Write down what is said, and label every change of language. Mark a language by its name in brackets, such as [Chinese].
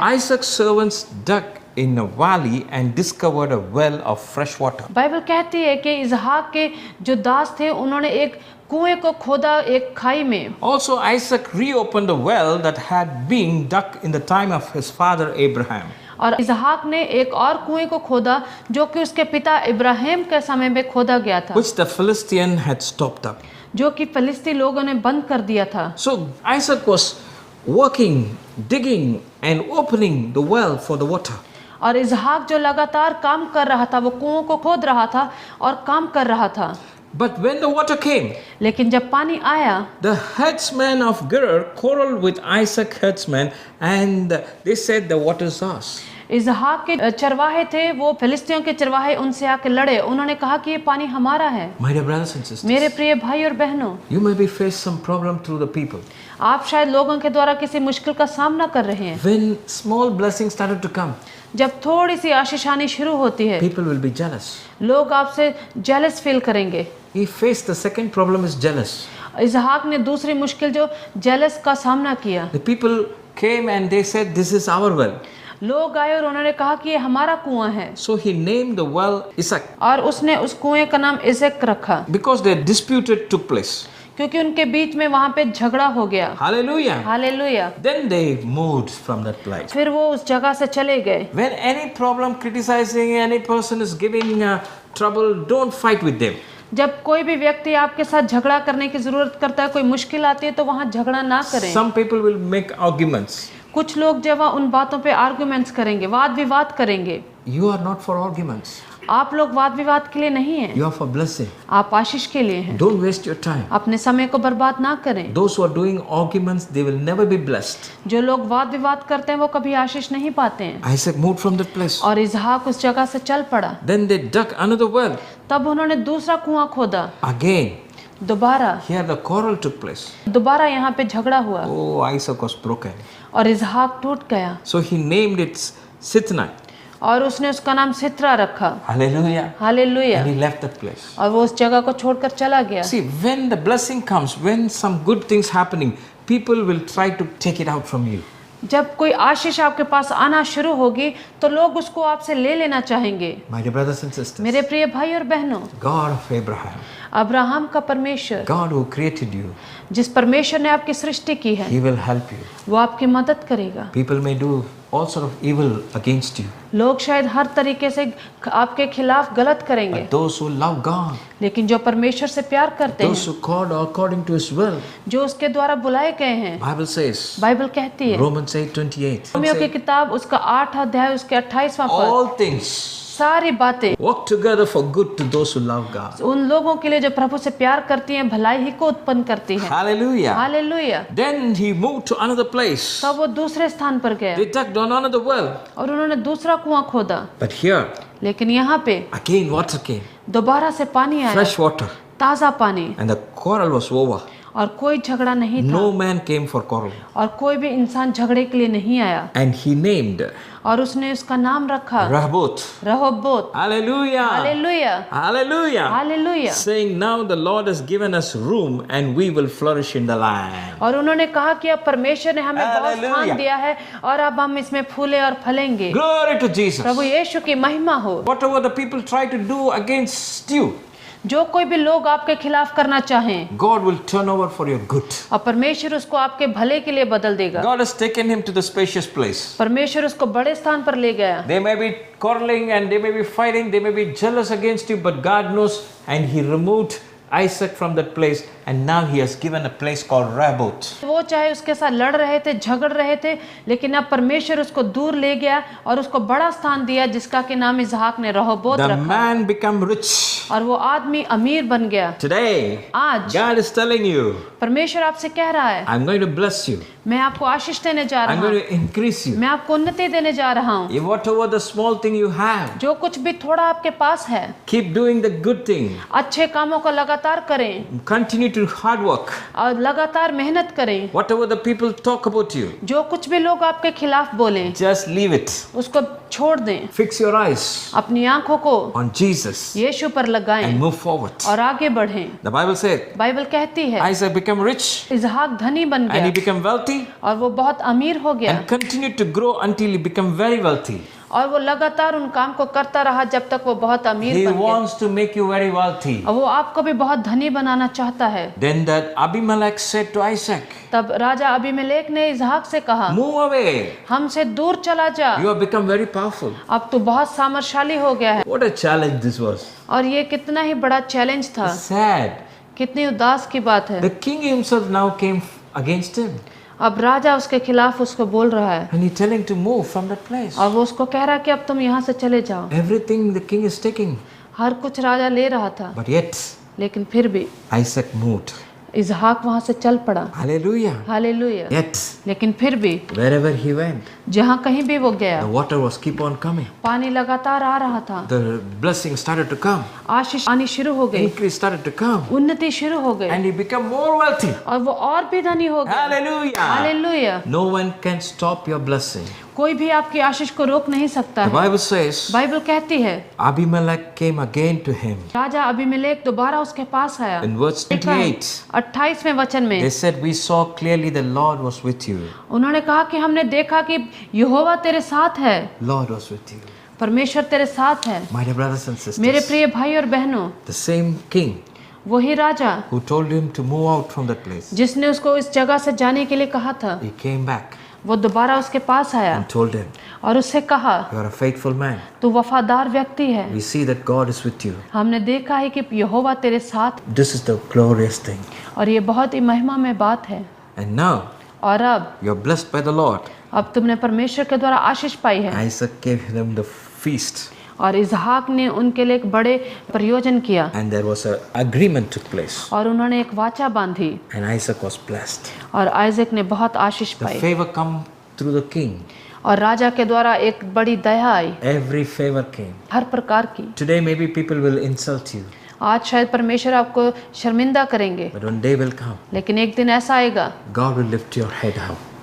[English] Isaac's servants dug in a valley and discovered a well of fresh water. [Hindi] Bible कहती है कि इसहाक के जो दास थे उन्होंने एक कुएं को खोदा एक खाई में। [English] Also, Isaac reopened the well that had been dug in the time of his father Abraham. [Hindi] और इसहाक ने एक और कुएं को खोदा जो कि उसके पिता इब्राहिम के समय में खोदा गया था, [English] Which the Philistine had stopped up. [Hindi] जो कि फिलिस्ती लोगों ने बंद कर दिया था। [English] So Isaac was working, digging and opening the well for the water. [Hindi] और इसहाक जो लगातार काम कर रहा था, वो कुओं को खोद रहा था और काम कर रहा था। [English] But when the water came, [Hindi] लेकिन जब पानी आया [English] the herdsmen of Gerar quarreled with Isaac herdsmen and they said the water is ours. [Hindi] इसहाक के चरवाहे थे, वो फिलिस्तियों के चरवाहे उनसे आके लड़े। उन्होंने कहा कि ये पानी हमारा है। [English] My dear brothers and sisters, [Hindi] मेरे प्रिय भाई और बहनों, [English] you may be faced some problem through the people. [Hindi] आप शायद लोगों के द्वारा किसी मुश्किल का सामना कर रहे हैं। [English] When small blessings started to come, [Hindi] जब थोड़ी सी आशीष आनी शुरू होती है, [English] people will be jealous. [Hindi] लोग आपसे [English] jealous feel [Hindi] करेंगे। [English] He faced the second problem is jealous. [Hindi] इसहाक ने दूसरी मुश्किल जो जेलस का सामना किया। [English] The people came and they said, "This is our well." [Hindi] लोग आए और उन्होंने कहा कि ये हमारा कुआं है, [English] So he named the well Isaac [Hindi] और उसने उस कुएं का नाम इज़क रखा, [English] because their dispute took place. [Hindi] क्योंकि उनके बीच में वहां पे झगड़ा हो गया। [English] Hallelujah. [Hindi] Hallelujah. [English] Then they moved from that place. [Hindi] फिर वो उस जगह से चले गए। [English] When any problem criticizing any person is giving trouble, don't fight with them. [Hindi] जब कोई भी व्यक्ति आपके साथ झगड़ा करने की जरूरत करता है, कोई मुश्किल आती है, तो वहाँ झगड़ा ना करें। [English] Some people will make arguments. [Hindi] कुछ लोग जब उन बातों पे आर्गुमेंट्स करेंगे, वाद विवाद करेंगे। [English] You are not for arguments. [Hindi] आप लोग वाद विवाद के लिए नहीं हैं, [English] You are for blessing. [Hindi] आप आशीष के लिए हैं। [English] Don't waste your time. [Hindi] अपने समय को बर्बाद ना करें। [English] Those who are doing arguments, they will never be blessed. [Hindi] जो लोग वाद विवाद करते हैं वो कभी आशीष नहीं पाते हैं। [English] Isaac moved from that place. [Hindi] और इसहाक उस जगह से चल पड़ा। [English] Then they dug another well. [Hindi] तब उन्होंने दूसरा कुआं खोदा। [English] Again, [Hindi] दोबारा [English] here the quarrel took place. [Hindi] दोबारा यहाँ पे झगड़ा हुआ [English] Oh, Isaac was broken. [Hindi] और इसहाक टूट गया, [English] So he named it Sitnai. [Hindi] और उसने उसका नाम सित्रा रखा। [English] Hallelujah. [Hindi] Hallelujah. [English] And he left that place. [Hindi] और वो उस जगह को छोड़कर चला गया। [English] See, when the blessing comes, when some good things happening, people will try to take it out from you. [Hindi] जब कोई आशीष आपके पास आना शुरू होगी तो लोग उसको आपसे ले लेना चाहेंगे। [English] My dear brothers and sisters, [Hindi] मेरे प्रिय भाई और बहनों, [English] God of Abraham, [Hindi] अब्राहम का परमेश्वर, [English] God who created you, [Hindi] जिस परमेश्वर ने आपकी सृष्टि की है, [English] He will help you. [Hindi] वो आपकी मदद करेगा। [English] People may do all sort of evil against you. [Hindi] लोग शायद हर तरीके से आपके खिलाफ गलत करेंगे, [English] But those who love God, [Hindi] लेकिन जो परमेश्वर से प्यार करते [English] those [Hindi] हैं, [English] who called according to His will, [Hindi] जो उसके द्वारा बुलाए गए हैं, [English] Bible says, [Hindi] बाइबल कहती है, [English] Romans 8:28, [Hindi] रोमियो की किताब उसका 8 अध्याय उसके 28वां पद, [English] all things [Hindi] सारी बातें [English] work together for good to those who love God. [Hindi] उन लोगों के लिए जो प्रभु से प्यार करती हैं, भलाई ही को उत्पन्न करती हैं। [English] Hallelujah. [Hindi] Hallelujah. [English] Then he moved to another place. [Hindi] तब वो दूसरे स्थान पर गया [English] They dug down another well. [Hindi] और उन्होंने दूसरा कुआं खोदा, [English] But here, [Hindi] लेकिन यहाँ पे [English] again water came, [Hindi] दोबारा से पानी आया, [English] fresh water. [Hindi] ताजा पानी, [English] And the quarrel was over. [Hindi] और कोई झगड़ा नहीं था, [English] No man came for quarrel. [Hindi] और कोई भी इंसान झगड़े के लिए नहीं आया। [English] And he named [Hindi] और उसने उसका नाम रखा [English] Rehoboth. [Hindi] Rehoboth. [English] Hallelujah. [Hindi] Hallelujah. [English] Hallelujah. [Hindi] Hallelujah. [English] Saying, now the Lord has given us room and we will flourish in the land. [Hindi] और उन्होंने कहा कि अब परमेश्वर ने हमें बहुत [English] Hallelujah. [Hindi] स्थान दिया है और अब हम इसमें फूले और फलेंगे। [English] Glory to Jesus. [Hindi] प्रभु यीशु की महिमा हो। [English] Whatever the people try to do against you, [Hindi] जो कोई भी लोग आपके खिलाफ करना चाहें, [English] God will turn over for your good. [Hindi] और परमेश्वर उसको आपके भले के लिए बदल देगा। [English] God has taken him to the spacious place. [Hindi] परमेश्वर उसको बड़े स्थान पर ले गया। [English] They may be quarreling and they may be fighting, they may be jealous against you, but God knows, and He removed Isaac from that place, and now He has given a place called Rehoboth. [Hindi] वो चाहे उसके साथ लड़ रहे थे, झगड़ रहे थे, लेकिन अब परमेश्वर उसको दूर ले गया और उसको बड़ा स्थान दिया, जिसका के नाम इसहाक ने रहोबोत [English] The [Hindi] रखा। [English] man become rich. [Hindi] और वो आदमी अमीर बन गया। [English] Today, [Hindi] आज [English] God is telling you, [Hindi] परमेश्वर आपसे कह रहा है, [English] I'm going to bless you. [Hindi] मैं आपको आशीष देने जा [English] I'm [Hindi] रहा [English] going [Hindi] हूँ, [English] to increase you. [Hindi] मैं आपको उन्नति देने जा रहा हूँ। [English] If whatever the small thing you have, [Hindi] जो कुछ भी थोड़ा आपके पास है, [English] keep doing the good thing. [Hindi] अच्छे कामों को लगातार करें [English] Continue to hard work. [Hindi] और लगातार मेहनत करें। [English] Whatever the people talk about you, [Hindi] जो कुछ भी लोग आपके खिलाफ बोलें, [English] just leave it. [Hindi] उसको छोड़ दें। [English] Fix your eyes [Hindi] अपनी आंखों को [English] on Jesus [Hindi] यीशु पर लगाएं [English] and move forward. [Hindi] और आगे बढ़ें। [English] The Bible said, [Hindi] बाइबल कहती है, [English] Isaac became rich [Hindi] इसहाक धनी बन [English] and he [Hindi] गया [English] became wealthy [Hindi] और वो बहुत अमीर हो गया, [English] and continued to grow until he became very wealthy. [Hindi] और वो लगातार उन काम को करता रहा जब तक वो बहुत अमीर [English] He [Hindi] बन गया। [English] wants to make you very wealthy. [Hindi] और वो आपको भी बहुत धनी बनाना चाहता है। [English] Then that Abimelech said to Isaac, [Hindi] तब राजा अबीमेलेक ने इसहाक से कहा, [English] move away. [Hindi] हमसे दूर चला जा, [English] You have become very powerful. [Hindi] अब तू बहुत सामर्थशाली हो गया है। [English] What a challenge this was. [Hindi] और ये कितना ही बड़ा चैलेंज था, [English] Sad. [Hindi] कितनी उदास की बात है। [English] The king himself now came against him [Hindi] अब राजा उसके खिलाफ उसको बोल रहा है [English] and he telling to move from that place. [Hindi] और वो उसको कह रहा है कि अब तुम यहाँ से चले जाओ। [English] Everything the king is taking, [Hindi] हर कुछ राजा ले रहा था, [English] but yet [Hindi] लेकिन फिर भी [English] Isaac moved. [Hindi] इसहाक वहां से चल पड़ा। [English] Hallelujah. [Hindi] हालेलुया। [English] Yet, [Hindi] लेकिन फिर भी [English] wherever he went, [Hindi] जहाँ कहीं भी वो गया, [English] the water was keep on coming. [Hindi] पानी लगातार आ रहा था, [English] The blessing started to come. [Hindi] आशीष आनी शुरू हो गई, [English] Increase started to come. [Hindi] उन्नति शुरू हो गई, [English] And he became more wealthy. [Hindi] और वो और भी धनी हो गया। [English] Hallelujah. [Hindi] Hallelujah. [English] No one can stop your blessing. [Hindi] कोई भी आपकी आशीष को रोक नहीं सकता [English] The [Hindi] है। [English] Bible says, [Hindi] बाइबल कहती है [English] Abimelech came again to him. [Hindi] Raja Abimelech दोबारा उसके पास आया। [English] In verse 28, [Hindi] 28वें वचन में [English] they said, we saw clearly the Lord was with you. [Hindi] उन्होंने कहा कि हमने देखा कि यहोवा तेरे साथ है, [English] Lord was with you. [Hindi] परमेश्वर तेरे साथ है। [English] My dear brothers and sisters, [Hindi] मेरे प्रिय भाई और बहनों, [English] the same king [Hindi] वही राजा [English] who told him to move out from that place, [Hindi] जिसने उसको इस जगह से जाने के लिए कहा था, [English] he came back [Hindi] वो दोबारा उसके पास आया [English] and told him, [Hindi] और उससे कहा, [English] you are a faithful man. [Hindi] तू वफादार व्यक्ति है। [English] We see that God is with you. [Hindi] हमने देखा है कि यहोवा तेरे साथ, [English] This is the glorious thing. [Hindi] और ये बहुत ही महिमा में बात है। [English] And now [Hindi] और अब [English] you are blessed by the Lord. [Hindi] तुमने परमेश्वर के द्वारा आशीष पाई है। [English] Isaac gave them the feast, [Hindi] और इसहाक ने उनके लिए एक बड़े प्रयोजन किया, [English] and there was an agreement took place, [Hindi] और उन्होंने एक वाचा बांधी, [English] and Isaac was blessed. [Hindi] और आइजक ने बहुत आशीष [English] The [Hindi] pi, [English] favor come through the king. [Hindi] और राजा के द्वारा एक बड़ी दया आई, [English] Every favor came. [Hindi] हर प्रकार की। [English] Today maybe people will insult you, [Hindi] आज शायद परमेश्वर आपको शर्मिंदा करेंगे, [English] but one day will come. [Hindi] लेकिन एक दिन ऐसा आएगा, [English] God will lift your head up.